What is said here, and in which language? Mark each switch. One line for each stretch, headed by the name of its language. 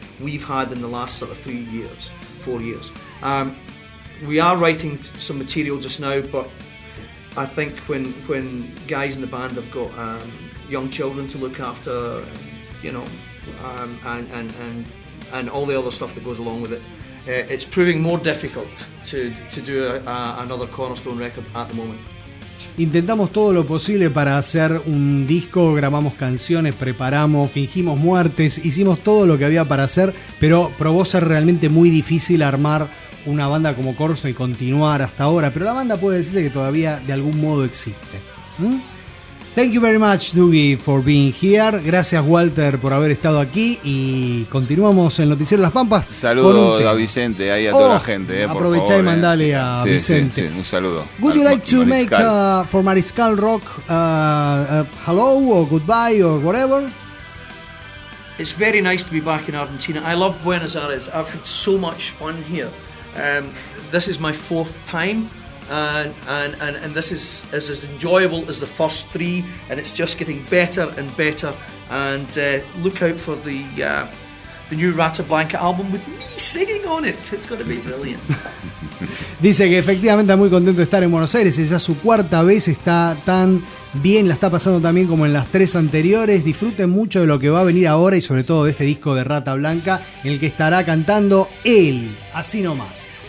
English: We've had in the last sort of 3 years, 4 years. We are writing some material just now, but I think when guys in the band have got young children to look after, and all the other stuff that goes along with it, it's proving more difficult to do another Cornerstone record at the moment.
Spanish: Intentamos todo lo posible para hacer un disco, grabamos canciones, preparamos, fingimos muertes, hicimos todo lo que había para hacer, pero probó ser realmente muy difícil armar una banda como Cornerstone y continuar hasta ahora. Pero la banda puede decirse que todavía de algún modo existe.
English: Thank you very much, Dougie, for being here.
Spanish: Gracias, Walter, por haber estado aquí. Y continuamos en Noticiero Las Pampas. Saludos a Vicente, ahí a toda la gente. Aprovechá y mandale a Vicente. Sí, un saludo.
English: Would you like to make for Mariscal Rock hello or goodbye or whatever? It's very nice to be back in Argentina. I love Buenos Aires. I've had so much fun here. This is my fourth time. And this is as enjoyable as the first three, and it's just getting better and better. And look out for the new Rata Blanca album with me singing on it. It's going to be brilliant.
Spanish: Dice que efectivamente está muy contento de estar en Buenos Aires. Es ya su cuarta vez, está tan bien, la está pasando también como en las tres anteriores. Disfruten mucho de lo que va a venir ahora y sobre todo de este disco de Rata Blanca en el que estará cantando él, así nomás.